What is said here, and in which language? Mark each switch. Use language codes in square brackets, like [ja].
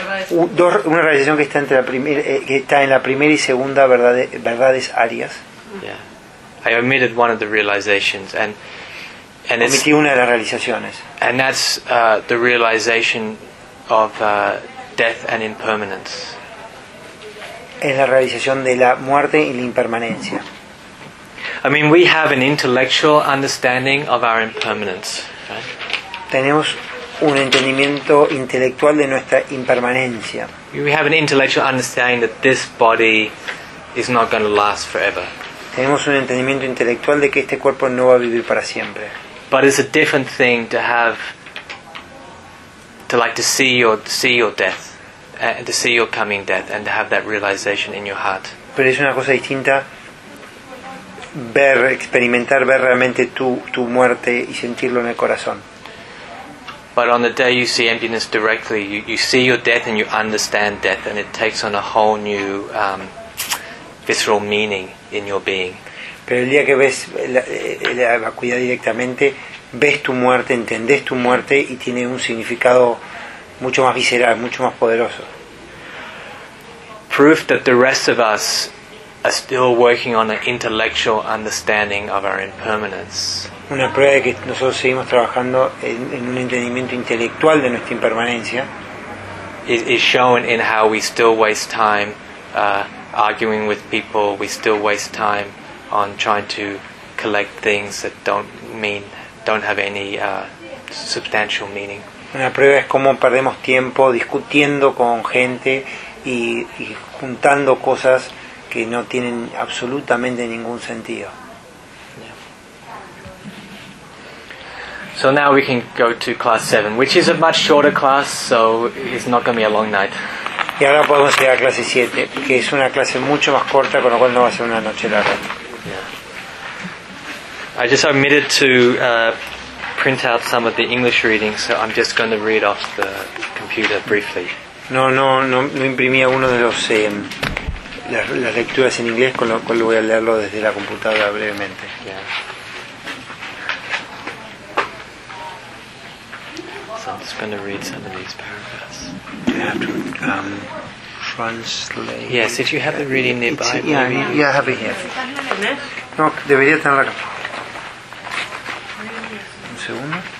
[es] Una realización que está entre la primera, que está en la primera y segunda verdades áreas. [en] Yeah. I omitted one of the realizations and [es] omití [en] it's [es] una de las realizaciones. [en] And that's the realization of death and impermanence. [es] Es la realización de la muerte y la impermanencia. [en] I mean, we have an intellectual understanding of our impermanence, right? [es] Tenemos un entendimiento intelectual de nuestra impermanencia. [en] We have an intellectual understanding that this body is not going to last forever. [es] Tenemos un entendimiento intelectual de que este cuerpo no va a vivir para siempre. [en] But it's a different thing to see your coming death and to have that realization in your heart. [es] Pero es una cosa distinta experimentar realmente tu muerte y sentirlo en el corazón. [en] But on the day you see emptiness directly, you see your death and you understand death, and it takes on a whole new visceral meaning in your being. [es] Pero el día que ves la vacuidad directamente, ves tu muerte, entendés tu muerte, y tiene un significado mucho más visceral, mucho más poderoso. [en] Proof that the rest of us are still working on an intellectual understanding of our impermanence. [es] Una prueba de que nosotros seguimos trabajando en un entendimiento intelectual de nuestra impermanencia [en] is shown in how we still waste time arguing with people, we still waste time on trying to collect things that don't have any substantial meaning. [es] Una prueba es cómo perdemos tiempo discutiendo con gente y juntando cosas que no tienen absolutamente ningún sentido. [en] So now we can go to class 7, which is a much shorter class, so it's not going to be a long night. [es] Y ahora podemos ir a clase 7, que es una clase mucho más corta, con lo cual no va a ser una noche larga. [en] Yeah. I just omitted to print out some of the English readings, so I'm just going to read off the computer briefly. [es] No imprimí alguno de los las lecturas en inglés, con lo cual voy a leerlo desde la computadora brevemente. [en] Yeah. I'm just going to read some of these paragraphs. Do you have to translate? Yes, if you have it reading nearby. Yeah, I have it here. [es] No, debería tener acá. Un segundo.